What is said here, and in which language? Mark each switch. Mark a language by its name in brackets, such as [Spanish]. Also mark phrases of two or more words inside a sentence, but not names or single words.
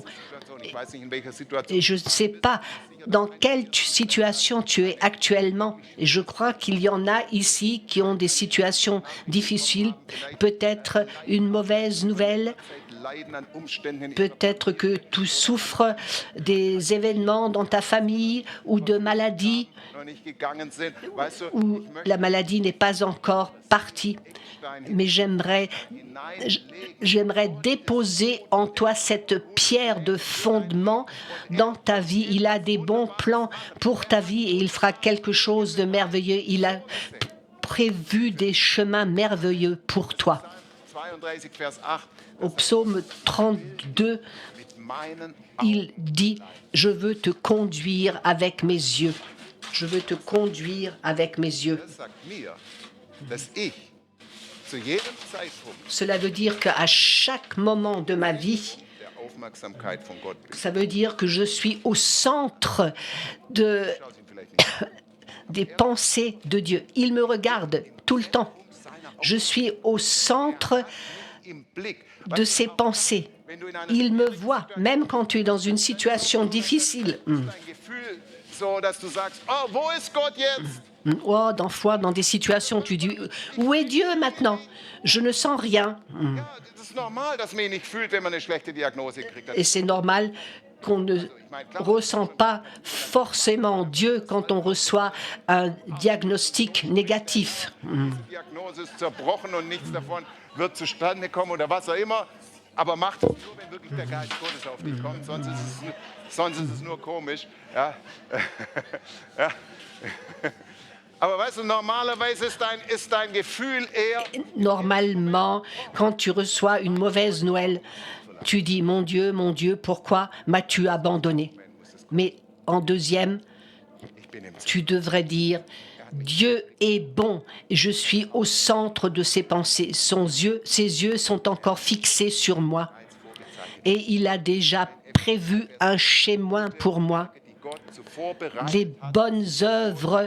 [German] Situation, ich weiß nicht in welcher Situation, [French] Et je ne sais pas dans quelle situation tu es actuellement. Et je crois qu'il y en a ici qui ont des situations difficiles, peut-être une mauvaise nouvelle. [German] Leiden an Umständen in [French] Peut-être que tu souffres des événements dans ta famille ou de maladies [German] noch nicht gegangen sind. Weißt du, [French] où la maladie n'est pas encore partie. Mais j'aimerais déposer en toi cette pierre de fondement dans ta vie. Il a des bons plans pour ta vie et il fera quelque chose de merveilleux. Il a prévu des chemins merveilleux pour toi. 32, Vers 8. Au psaume 32, [German] Mit meinen [French] il dit « Je veux te conduire avec mes yeux. Je veux te conduire avec mes yeux. [German] Das sagt mir, dass ich zu jedem Zeitpunkt » [French] Cela veut dire qu'à chaque moment de ma vie, [German] der Aufmerksamkeit von Gott bin. [French] ça veut dire que je suis au centre de, [German] Schaut ihn vielleicht nicht. [French] des pensées de Dieu. Il me regarde tout le temps. Je suis au centre [German] Im Blick. [French] de ses pensées. [German] Wenn du in einer [French] Il me voit, même quand tu es dans une situation difficile. [German] dein Gefühl so, dass du sagst, oh, wo ist Gott jetzt? [French] Oh, dans fois, dans des situations, tu dis « Où est Dieu maintenant? Je ne sens rien. [German] Ja, das ist normal, dass man ihn nicht fühlt, wenn man eine schlechte Diagnose kriegt. » [French] Et c'est normal qu'on ne ressent pas forcément Dieu quand on reçoit un diagnostic négatif. [German] Die Diagnose ist zerbrochen und nichts davon wird zustande kommen oder was auch immer. Aber macht es nur, wenn wirklich der Geist Gottes auf dich kommt. Sonst ist es nur komisch. Ja. Ja. Aber weißt du, normalerweise ist dein Gefühl eher, [French] Normalement, quand tu reçois une mauvaise nouvelle, tu dis « Mon Dieu, pourquoi m'as-tu abandonné ?» Mais en deuxième, [German] ich bin im [French] tu devrais dire « Dieu est bon, et je suis au centre de ses pensées. Ses yeux sont encore fixés sur moi. Et il a déjà prévu un chemin pour moi, [German] die Gott zuvor bereitet [French] les bonnes œuvres